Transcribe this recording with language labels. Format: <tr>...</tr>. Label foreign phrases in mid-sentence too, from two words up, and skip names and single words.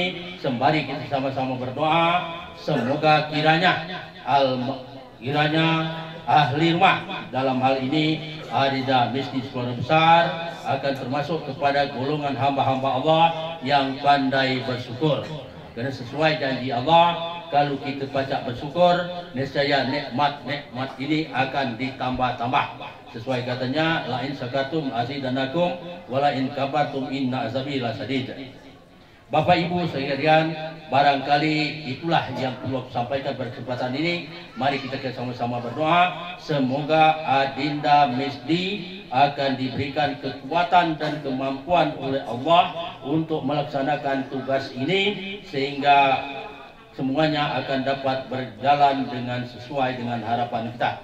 <id>Sembari kita sama-sama berdoa, semoga kiranya ahli rumah dalam hal ini Arida Masjid Keluarga Besar akan termasuk kepada golongan hamba-hamba Allah yang pandai bersyukur. Karena sesuai janji Allah, kalau kita baca bersyukur, nescaya nikmat-nikmat ini akan ditambah-tambah. Sesuai katanya,</id> <ar>لئن شكرتم أزيدنكم ولئن كفرتم إن عذابي لشديد.</ar> <id>Bapak Ibu sekalian, barangkali itulah yang perlu sampaikan pada kesempatan ini. Mari kita sama-sama berdoa, semoga Adinda Mesdi akan diberikan kekuatan dan kemampuan oleh Allah untuk melaksanakan tugas ini, sehingga semuanya akan dapat berjalan dengan sesuai dengan harapan kita.</id>